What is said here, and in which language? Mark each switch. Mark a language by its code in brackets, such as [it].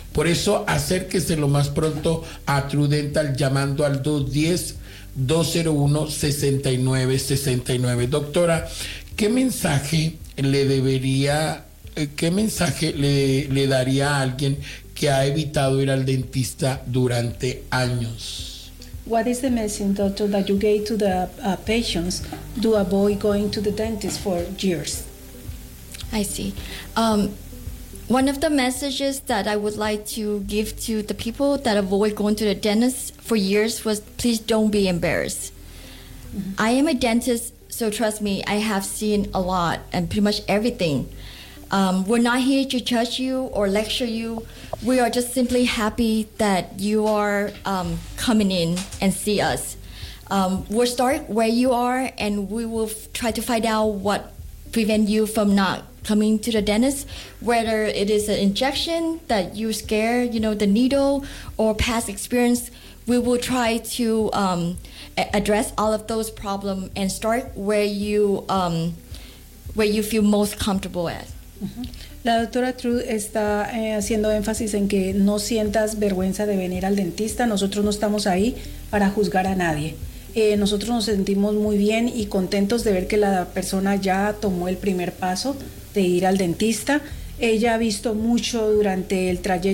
[es] Por eso acérquese lo más pronto a Trudental llamando al 210-201-6969. Doctora, ¿qué mensaje le daría a alguien que ha evitado ir al dentista durante años? [en] What is the message, doctor, that you gave to the patients to avoid going to the dentist for years? I see. One of the messages that I would like to give to the people that avoid going to the dentist for years was, please don't be embarrassed. Mm-hmm. I am a dentist, so trust me, I have seen a lot and pretty much everything. We're not here to judge you or lecture you. We are just simply happy that you are coming in and see us. We'll start where you are, and we will try to find out what prevents you from not coming to the dentist, whether it is an injection that you scare, you know, the needle, or past experience. We will try to address all of those problems and start where you feel most comfortable at. [es] La doctora Trud está haciendo énfasis en que no sientas vergüenza de venir al dentista. Nosotros no estamos ahí para juzgar a nadie. Nosotros nos sentimos muy bien y contentos de ver que la persona ya tomó el primer paso de ir al dentista. Ella ha visto mucho durante el trayecto.